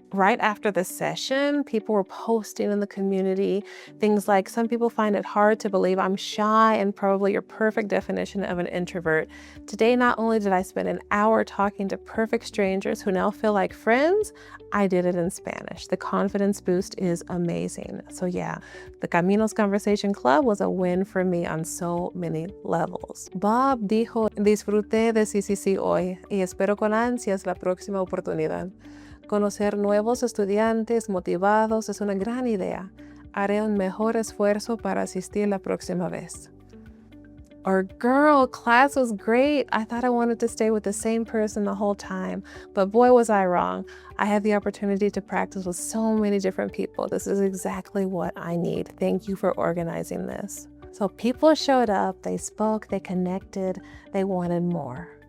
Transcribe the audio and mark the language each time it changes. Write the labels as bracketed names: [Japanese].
[English] Right after the session, people were posting in the community things like, some people find it hard to believe I'm shy and probably your perfect definition of an introvert. Today, not only did I spend an hour talking to perfect strangers who now feel like friends, I did it in Spanish. The confidence boost is amazing. So yeah, the Caminos Conversation Club was a win for me on so many levels. [Spanish] Bob dijo, disfruté de CCC hoy y espero con ansias la próxima oportunidad. Conocer nuevos estudiantes motivados es una gran idea. Haré un mejor esfuerzo para asistir la próxima vez. [English] Or, girl, class was great. I thought I wanted to stay with the same person the whole time, but boy, was I wrong. I had the opportunity to practice with so many different people. This is exactly what I need. Thank you for organizing this. So people showed up, they spoke, they connected, they wanted more.